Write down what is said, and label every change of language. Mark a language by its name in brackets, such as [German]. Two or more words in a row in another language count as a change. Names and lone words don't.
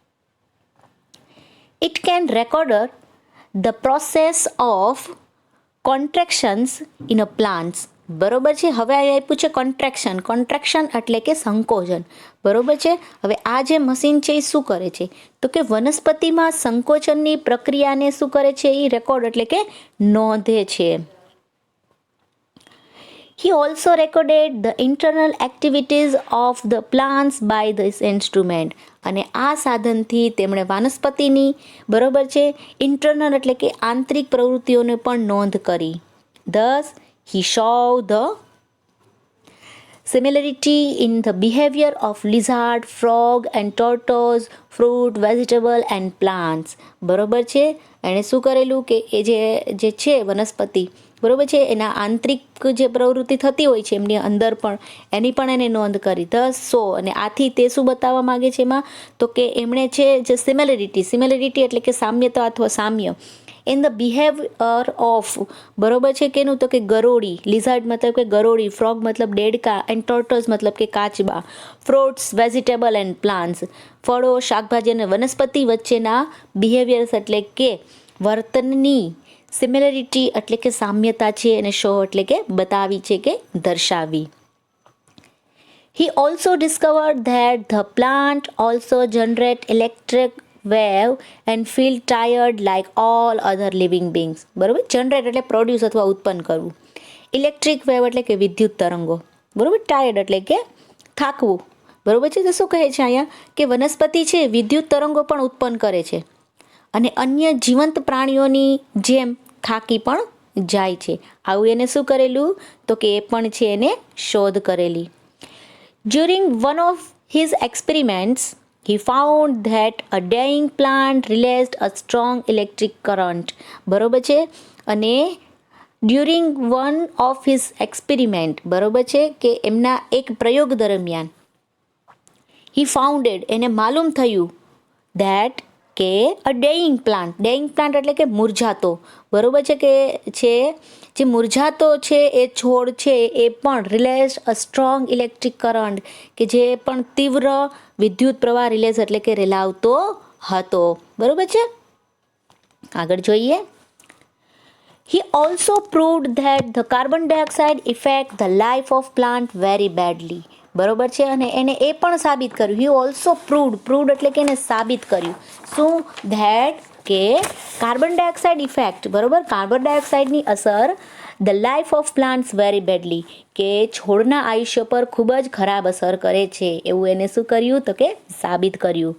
[English] It can record the process of contractions in a plants, [Gujarati] બરોબર છે. હવે આ આપ્યું છે કોન્ટ્રેક્શન, કોન્ટ્રેક્શન એટલે કે સંકોચન, બરોબર છે. હવે આ જે મશીન છે એ શું કરે છે, તો કે વનસ્પતિમાં સંકોચનની પ્રક્રિયાને શું કરે છે, એ રેકોર્ડ એટલે કે નોંધે છે. [English] He also recorded the internal activities of the plants by this instrument. [Gujarati] અને આ સાધનથી તેમણે વનસ્પતિની, બરોબર છે, ઇન્ટરનલ એટલે કે આંતરિક પ્રવૃત્તિઓને પણ નોંધ કરી. [English] Thus, he showed the similarity in the behavior of lizard, frog and tortoise, fruit, vegetable and plants, [Gujarati] બરોબર છે. એણે શું કરેલું કે એ જે છે વનસ્પતિ, બરોબર છે, એના આંતરિક જે પ્રવૃત્તિ થતી હોય છે એમની અંદર પણ એની પણ એને નોંધ કરી. અને આથી તે શું બતાવવા માગે છે એમાં, તો કે એમણે છે જે સિમિલરિટી એટલે કે સામ્યતા અથવા સામ્ય [English] in the behavior of, [Gujarati] બરોબર છે, કેનું, તો કે ગરોળી, લિઝાર્ડ મતલબ કે ગરોળી, ફ્રોગ મતલબ દેડકા, [English] and tortoise [Gujarati] મતલબ કે કાચબા, [English] fruits, vegetable and plants, [Gujarati] ફળો, શાકભાજી અને વનસ્પતિ વચ્ચેના બિહેવિયર્સ એટલે કે વર્તનની સિમિલરિટી એટલે કે સામ્યતા છે અને શો એટલે કે બતાવી છે કે દર્શાવી. [English] He also discovered that the plant also generate electric wave and feel tired like all other living beings, [Gujarati] બરોબર. જનરેટ એટલે પ્રોડ્યુસ અથવા ઉત્પન્ન કરવું, [English] electric wave [Gujarati] એટલે કે વિદ્યુત તરંગો, બરોબર. ટાયર્ડ એટલે કે થાકવું, બરોબર છે. તો શું કહે છે અહીંયા કે વનસ્પતિ છે વિદ્યુત તરંગો પણ ઉત્પન્ન કરે છે અને અન્ય જીવંત પ્રાણીઓની જેમ થાકી પણ જાય છે. આવું એને શું કરેલું, તો કે એ પણ છે એને શોધ કરેલી. [English] During one of his experiments, he found that a dying plant released a strong electric current, [Gujarati] બરોબર છે. અને [English] during one of his experiment, [Gujarati] બરોબર છે, કે એમના એક પ્રયોગ દરમિયાન [English] he founded, [Gujarati] એને માલુમ થયું that કે [English] a dying plant [Gujarati] એટલે કે મુરઝાતો, બરોબર છે, કે છે જે મુરઝાતો છે એ છોડ છે એ પણ [English] release a strong electric current, [Gujarati] કે જે પણ તીવ્ર વિદ્યુત પ્રવાહ રિલેઝ એટલે કે રેલાવતો હતો, બરોબર છે. આગળ જોઈએ. [English] He also proved that the carbon dioxide affect the life of plant very badly, [Gujarati] બરોબર છે. અને એને એ પણ સાબિત કર્યું, [English] he also proved [Gujarati] એટલે કે એને સાબિત કર્યું શું, that કે [English] carbon dioxide effect, [Gujarati] બરોબર, [English] carbon dioxide [Gujarati] અસર [English] the life of plants very badly, [Gujarati] કે છોડના આયુષ્ય પર ખૂબ જ ખરાબ અસર કરે છે, એવું એને શું કર્યું, તો કે સાબિત કર્યું.